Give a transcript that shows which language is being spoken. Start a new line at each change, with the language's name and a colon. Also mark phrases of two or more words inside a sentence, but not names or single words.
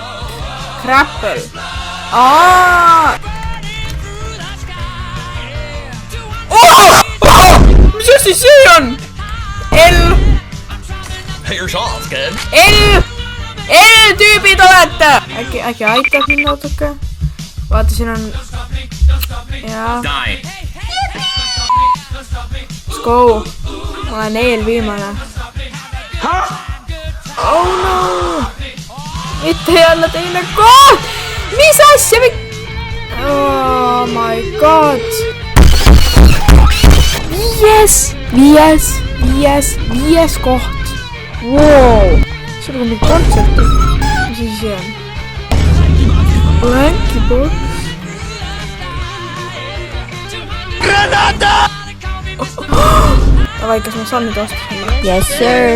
Estonian: Grapple. Mis asi see on? L. L-tüübid olete! Äkki aitab mind natuke? Vaata, siin on... Jaa.
English: Let's go.
Estonian: Ma olen eelviimane.
English: Oh no!
Estonian: Mitte jälle teine koht! Mis asja?
English: Oh my god!
Estonian: Viies koht! Wow! See on mingi kontsert. Mis asi see on?
English: Blanky box.
Estonian: Davai, kas ma saan nüüd vastu?
English: Yes, sir.